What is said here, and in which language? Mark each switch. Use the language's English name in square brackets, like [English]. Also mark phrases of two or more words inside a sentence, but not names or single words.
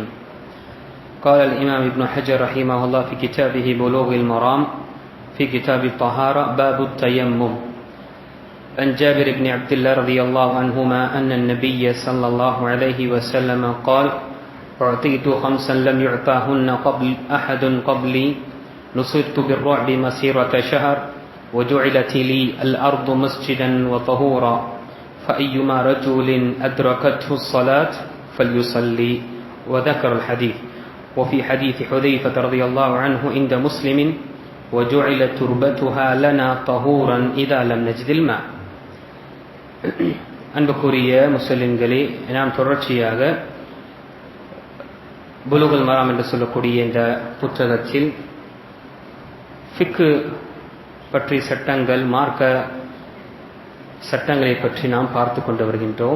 [Arabic] قال الإمام ابن حجر رحمه الله في كتابه بلوغ المرام في كتاب الطهارة باب التيمم عن جابر بن عبد الله رضي الله عنهما أن النبي صلى الله عليه وسلم قال: أعطيت خمسا لم يعطاهن أحد قبلي، نصرت بالرعب مسيرة شهر، وجعلت لي الأرض مسجدا وطهورا، فأيما رجل أدركته الصلاة فليصلي. وذكر الحديث. وفي حديث حذيفة رضي الله عنه عند مسلم: وجعلت تربتها لنا طهورا إذا لم نجد الماء. [Tamil] அன்புக்குரிய முஸ்லிம்களே, நாம் தொடர்ச்சியாக புலுகுல் மராம் என்று சொல்லக்கூடிய இந்த புத்தகத்தில் ஃபிக்கு பற்றி சட்டங்கள், மார்க்க சட்டங்களை பற்றி நாம் பார்த்து கொண்டு வருகின்றோம்.